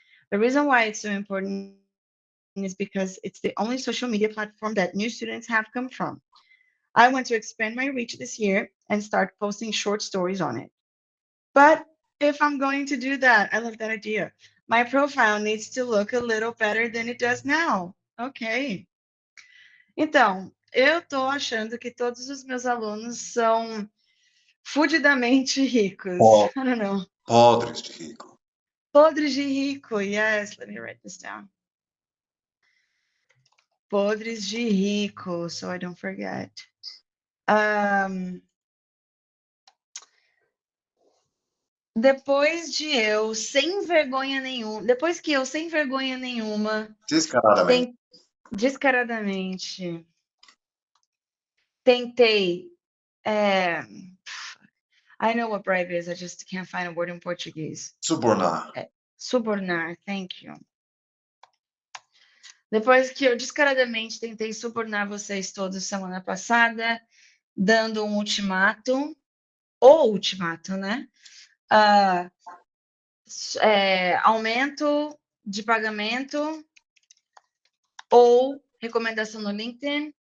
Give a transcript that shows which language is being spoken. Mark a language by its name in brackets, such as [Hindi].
[English] The reason why it's so important is because it's the only social media platform that new students have come from. I want to expand my reach this year and start posting short stories on it. But if I'm going to do that, I love that idea. My profile needs to look a little better than it does now. Ok. [Portuguese] Então, eu estou achando que todos os meus alunos são fudidamente ricos. Po- [English] I don't know. [Portuguese] Podres de rico. Podres de rico. [English] Yes, let me write this down. [Portuguese] Podres de rico, [English] so I don't forget. [Portuguese] Um, depois de eu, sem vergonha nenhuma, depois que eu, sem vergonha nenhuma, Descaradamente. descaradamente, tentei. [English] É, I know what bribe is, I just can't find a word in Português. [Portuguese] Subornar. [English] Subornar, thank you. [Portuguese] Depois que eu descaradamente tentei subornar vocês todos semana passada, dando um ultimato, ou ultimato, né? Ah, aumento de pagamento ou recomendação no LinkedIn.